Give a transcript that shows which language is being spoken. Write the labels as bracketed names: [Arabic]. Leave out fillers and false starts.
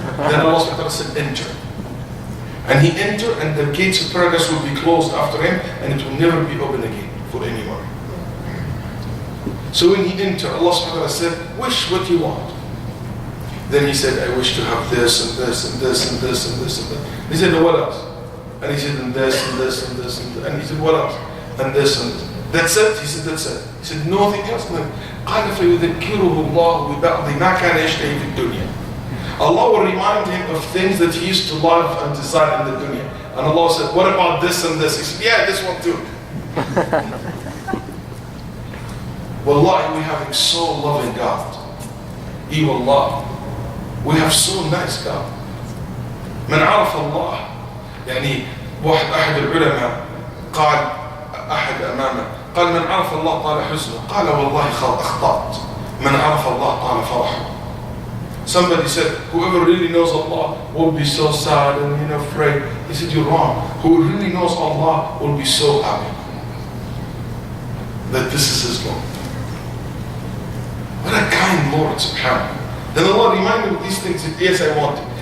[English] Then Allah said, enter. And he entered, and the gates of paradise will be closed after him, and it will never be open again for anyone. So when he entered, Allah subhanahu wa ta'ala said, wish what you want. Then he said, I wish to have this and this and this and this and this and that. He said, no, what else? And he said, and this and this and this and this. And he said, what else? And this and this. That's it? He said, that's it. He said, nothing else. [Arabic] قال فيذكره الله ببعض ما كان يشتهي في الدنيا. [English] Allah will remind him of things that he used to love and desire in the dunya. And Allah said, what about this and this? He said, yeah, this one too. Wallahi, we have a so loving God. He will love. We have so nice God. [Arabic] من عرف الله يعني أحد العلماء قال أحد أمامه قال من عرف الله طال حزنه قال والله أخطأت من عرف الله طال فرحه. [English] Somebody said, whoever really knows Allah will be so sad and afraid. He said, you're wrong. Who really knows Allah will be so happy that this is his Lord. What a kind Lord, subhanahu. Then Allah reminded him of these things. He said, yes, I want it.